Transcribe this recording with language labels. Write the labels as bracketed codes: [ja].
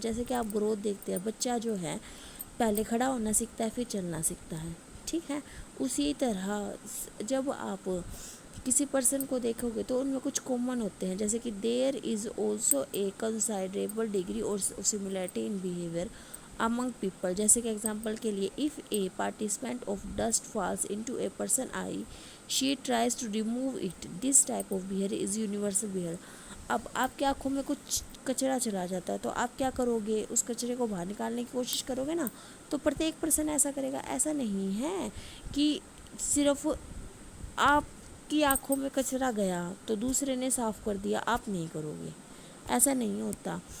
[ur] جیسے کہ آپ گروتھ دیکھتے ہیں، بچہ جو ہے پہلے کھڑا ہونا سیکھتا ہے، پھر چلنا سیکھتا ہے، ٹھیک ہے. اسی طرح جب آپ کسی پرسن کو دیکھو گے تو ان میں کچھ کامن ہوتے ہیں، جیسے کہ [en] There is also a considerable degree or similarity in behaviour among people. [ur] جیسے کہ ایگزامپل کے لیے [en] if a participant of dust falls into a person eye, she tries to remove it. This type of behavior is universal behavior. [ur] اب آپ کی آنکھوں میں کچھ کچرا چلا جاتا ہے تو آپ کیا کرو گے؟ اس کچرے کو باہر نکالنے کی کوشش کرو گے نا. تو پرتیک پرسن ایسا کرے گا. ایسا نہیں ہے کہ صرف آپ کی آنکھوں میں کچرا گیا تو دوسرے نے صاف کر دیا، آپ نہیں کرو گے، ایسا نہیں ہوتا.